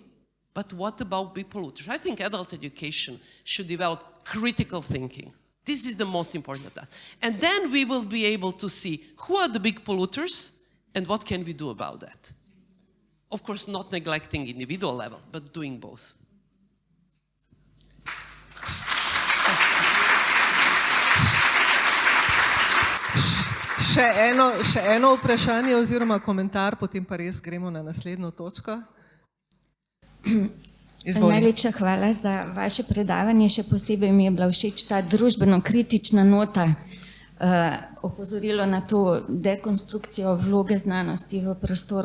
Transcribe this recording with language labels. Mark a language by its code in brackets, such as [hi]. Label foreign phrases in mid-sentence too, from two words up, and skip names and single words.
[en] But what about big polluters? I think adult education should develop critical thinking. This is the most important task. And then we will be able to see who are the big polluters and what can we do about that. Of course, not neglecting individual level, but doing both. [sl] Še eno vprašanje oziroma komentar, potem pa res gremo na naslednjo točko. Najlepša hvala za vaše predavanje, še posebej mi je bila všeč ta družbeno-kritična nota, opozorilo na to dekonstrukcijo vloge znanosti v prostoru.